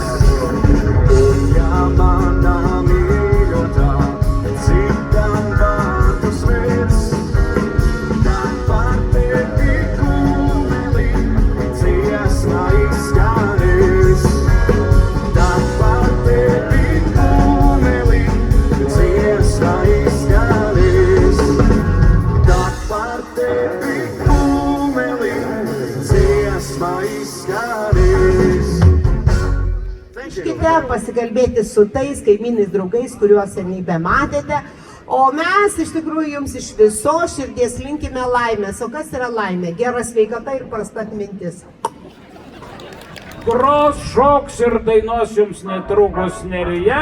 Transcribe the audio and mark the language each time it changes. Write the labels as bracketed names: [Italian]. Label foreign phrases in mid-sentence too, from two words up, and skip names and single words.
[Latvian] Un ja manā mīļotā citam vārdus virs, tad par tevi kumeli dziesma izskanēs. Tad par tevi kumeli dziesma izskanēs. Tad par tevi kumeli dziesma izskanēs. [Lithuanian] Iškite pasikalbėti su tais kaimynais draugais, kuriuos seniai bematėte. O mes iš tikrųjų jums iš viso širdies linkime laimės. O kas yra laimė? Gera sveikata ir prasta atmintis. Gros, šoks ir dainos jums netrukus Nerija.